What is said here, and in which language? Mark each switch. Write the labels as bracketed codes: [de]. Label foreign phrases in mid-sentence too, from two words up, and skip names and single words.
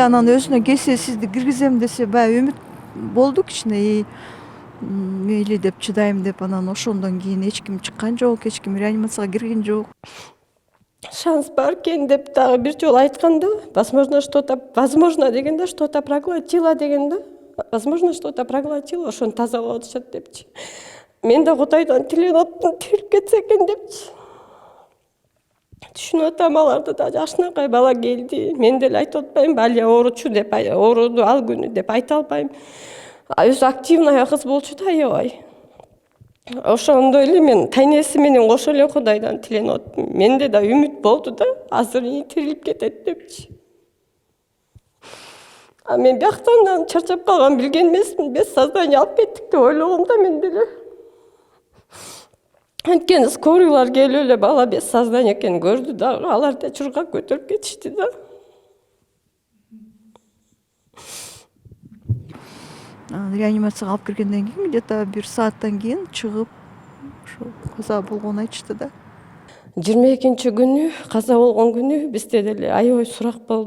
[ky] Анан өзүнө келсе сизди киргизем десе, баягы үмүт болду кичине, мейли деп чыдайм деп. Анан ошондон кийин эч ким чыккан жок, эч ким реанимацияга кирген жок. Шанс бар экен деп дагы бир жолу айтканда, возможно дегенде [ru] что-то проглотила [ky] дегенде, [ru] возможно что-то проглотила, [ky] ошону тазалап атышат депчи. Мен да Кудайдан тиленип аттым, тирилип кетсе экен депчи. Түшүнүп атам, аларды да жакшынакай бала келди. Мен деле айтып атпаймынбы, Алия ооручу деп, ооруду ал күнү деп айта албайм. Өзү активный кыз болчу да, аябай. Ошондой эле мен тайнеси менен кошо эле Кудайдан тиленип аттым. Менде да үмүт болду да, азыр тирилип кетет депчи. Мен бияктан чарчап калган билген эмесмин, [ru] без сознания [ky] алып кеттик деп ойлогом да мен деле. Анткени скорыйлар келип эле бала [ru] без сознания [ky] экенин көрдү дагы, алар да чуркап көтөрүп кетишти да. Реанимацияга алып киргенден кийин где-то 1 сааттан кийин чыгып, ошо каза болгонун айтышты да. 22 күнү каза болгон күнү бизде деле аябай сурак болду.